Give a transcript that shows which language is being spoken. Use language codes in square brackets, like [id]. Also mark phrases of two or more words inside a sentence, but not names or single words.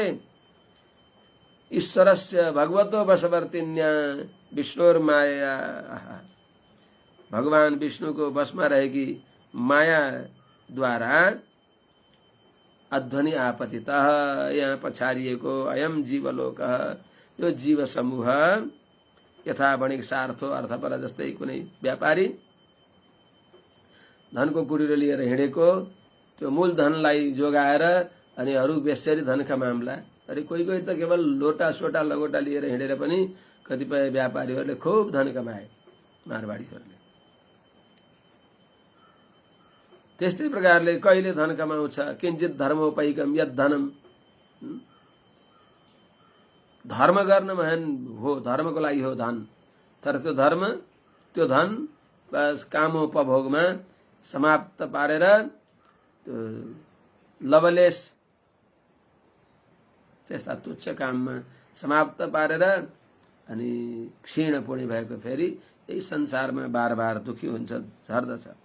[sa] ईश्वरस्य भगवतो वशवर्तिन्या विष्णुर्माया, [ne] भगवान विष्णुको वशमा रहेकी माया द्वारा [sa] अध्वनि आपतित, [ne] यहाँ पछारिएको [sa] अयम जीवलोक, [ne] यो जीव समूह [sa] यथा वणिक सार्थो अर्थपर [ne] जस्तै कुनै व्यापारी धनको कुटीरो लिएर हिँडेको, त्यो मूल धनलाई जोगाएर अनि अरू बेसरी धनका मामला। अरे कोही कोही त केवल लोटा सोटा लगोटा लिएर हिँडेर पनि कतिपय व्यापारीहरूले खूब धन कमाए, मारवाडीहरूले। त्यस्तै प्रकारले कहिले धन कमाउँछ, [sa] किञ्चित धर्मोपैकम यद धनम, [ne] धर्म गर्न महान हो, धर्मको लागि हो धन, तर त्यो धन बस कामोपभोगमा समाप्त पारेर लवलेश त्यस्ता तुच्छ काममा समाप्त पारेर अनि क्षीण पुण्य भएको फेरि यही संसारमा बार बार दुखी हुन्छ, झर्दछ।